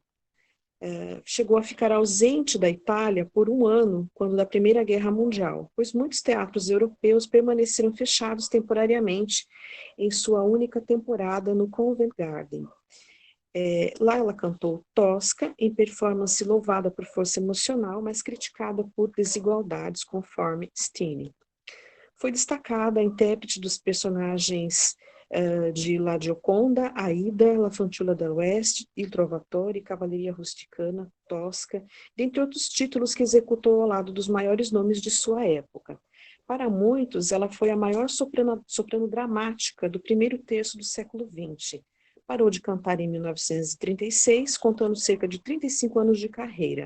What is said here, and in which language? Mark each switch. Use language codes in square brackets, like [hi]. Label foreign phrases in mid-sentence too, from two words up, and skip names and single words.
[pt] Chegou a ficar ausente da Itália por um ano, quando da Primeira Guerra Mundial, pois muitos teatros europeus permaneceram fechados temporariamente em sua única temporada no Covent Garden. Lá ela cantou Tosca, em performance louvada por força emocional, mas criticada por desigualdades, conforme Steene. Foi destacada a intérprete dos personagens de La Gioconda, Aida, La Fanciulla dell'Oeste, Il Trovatore, Cavalleria Rusticana, Tosca, dentre outros títulos que executou ao lado dos maiores nomes de sua época. Para muitos, ela foi a maior soprano dramática do primeiro terço do século XX. Parou de cantar em 1936, contando cerca de 35 anos de carreira.